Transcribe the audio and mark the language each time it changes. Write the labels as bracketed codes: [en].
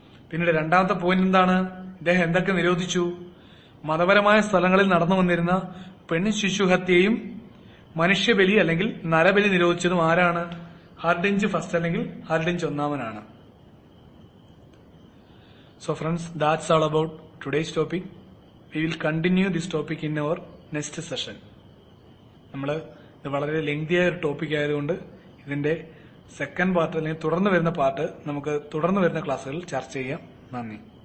[ml] പിന്നീട് രണ്ടാമത്തെ പോയിന്റ് എന്താണ്? ഇദ്ദേഹം എന്തൊക്കെ നിരോധിച്ചു? മതപരമായ സ്ഥലങ്ങളിൽ നടന്നു വന്നിരുന്ന പെൺ ശിശുഹത്യയും മനുഷ്യബലി അല്ലെങ്കിൽ നരബലി നിരോധിച്ചതും ആരാണ്? ഹർഡിഞ്ച് ഫസ്റ്റ് അല്ലെങ്കിൽ Hardinge ഒന്നാമനാണ്. [en] So friends, that's all about today's topic. We will continue this topic in our next session. [ml] നമ്മൾ ഇത് വളരെ ലെങ്തിയായ ഒരു ടോപ്പിക് ആയതുകൊണ്ട് ഇതിന്റെ സെക്കൻഡ് പാർട്ട് അല്ലെങ്കിൽ തുടർന്ന് വരുന്ന പാർട്ട് നമുക്ക് തുടർന്ന് വരുന്ന ക്ലാസ്സുകളിൽ ചർച്ച ചെയ്യാം. നന്ദി.